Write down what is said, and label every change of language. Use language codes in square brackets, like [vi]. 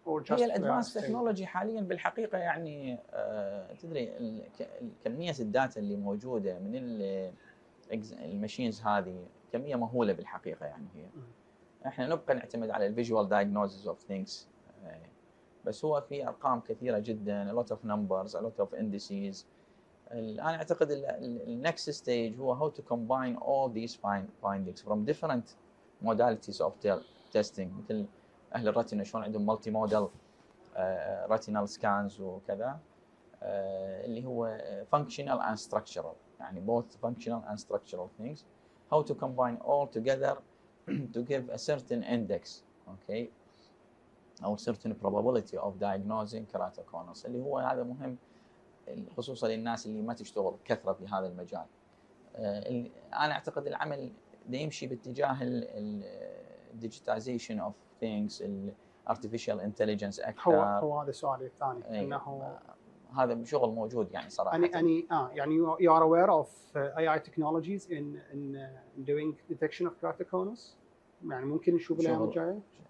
[ar] هي الادفانس تكنولوجي حاليا بالحقيقه يعني تدري كميه الداتا اللي موجوده من الماشينز هذه كميه مهوله بالحقيقه. يعني هي احنا نبقى نعتمد على [en] الفيجوال diagnoses of things [ar] بس هو في ارقام كثيره جدا [en] a lot of numbers a lot of indices. [ar] انا اعتقد النكست ستيج هو [en] how to combine all these findings from different modalities of testing [ar] مثل اهل الرتنا شلون عندهم مالتي موديل [en] retinal scans [ar] وكذا اللي هو [en] functional and structural يعني both functional and structural things how to combine all together to give a certain index okay او certain probability of diagnosing keratoconus [ar] اللي هو هذا مهم خصوصا للناس اللي ما تشتغل كثره في هذا المجال. انا اعتقد العمل يمشي باتجاه [en] الديجيتايزيشن of things [ar] الارتفيشال انتليجنس اكثر. هو هذا سؤالي الثاني انه هذا شغل موجود يعني صراحه. [en] يعني you are aware of AI technologies in doing detection of keratoconus [ar] يعني ممكن نشوف الايام الجايه